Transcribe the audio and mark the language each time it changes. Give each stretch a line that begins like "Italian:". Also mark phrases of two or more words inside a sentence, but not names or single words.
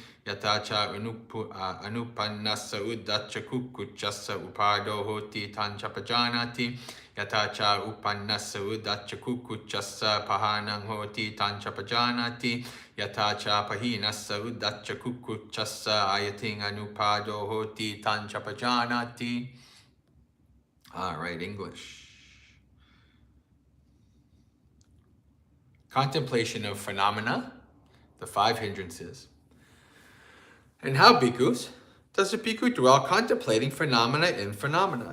Pali: Yatacha anupannassa udacha kukuchassa upado hoti tancha pajanati. Yatacha upannassa udacha kukuchassa pahanang hoti tancha pajanati. Yatacha pahinassa udacha kukuchassa ayating anupado hoti tancha pajanati.
English: All right, English. Contemplation of phenomena, the 5 hindrances. And how, bhikkhus, does a bhikkhu dwell contemplating phenomena in phenomena?